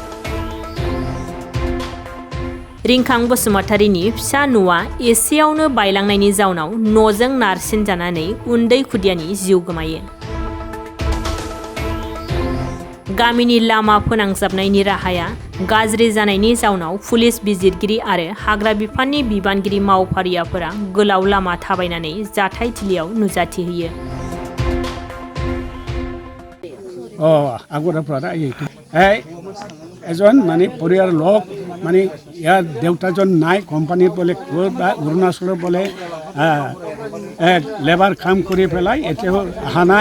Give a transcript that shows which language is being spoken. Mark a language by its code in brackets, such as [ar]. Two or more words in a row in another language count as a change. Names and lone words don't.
[brx] रिंखां बसुमतारिनि फिसा न'आ एसेयावनो बायलांनायनि जाउनाव न'जों नारसिनजानानै उन्दै खुदियानि जिउ गोमायो। गामिनि लामा फोनांजाबनायनि राहाया गाज्रि जानायनि जाउनाव पुलिस बिजिरगिरि आरो हाग्रा बिफाननि बिबानगिरि मावफारियाफोरा गोलाव लामा थाबायनानै जाथायथिलियाव नुजाथिहैयो। [as] এজন মানে পৰিয়াল লোক মানে ইয়াৰ দেউতাজন নাই, কোম্পানীত বোলে অৰুণাচলৰ বোলে লেবাৰ কাম কৰি পেলাই এতিয়াও অহা নাই।